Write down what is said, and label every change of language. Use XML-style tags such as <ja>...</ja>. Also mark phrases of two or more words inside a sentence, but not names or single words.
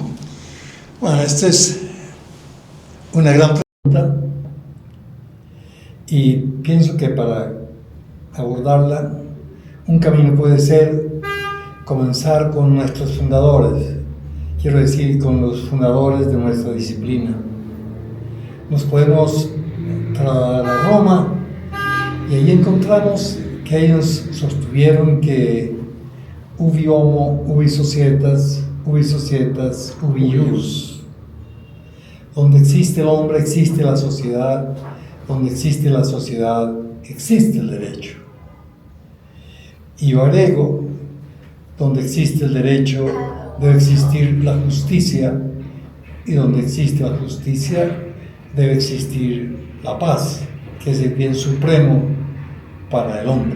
<es>Bueno, esta es una gran pregunta y pienso que para abordarla un camino puede ser comenzar con nuestros fundadores, quiero decir, con los fundadores de nuestra disciplina. Nos podemos trasladar a Roma y ahí encontramos que ellos sostuvieron que</es> <la>ubi homo, ubi societas, ubi ius.</la> <es>Donde existe el hombre, existe la sociedad. Donde existe la sociedad, existe el derecho. Y yo agrego, donde existe el derecho, debe existir la justicia. Y donde existe la justicia, debe existir la paz, que es el bien supremo para el hombre.</es>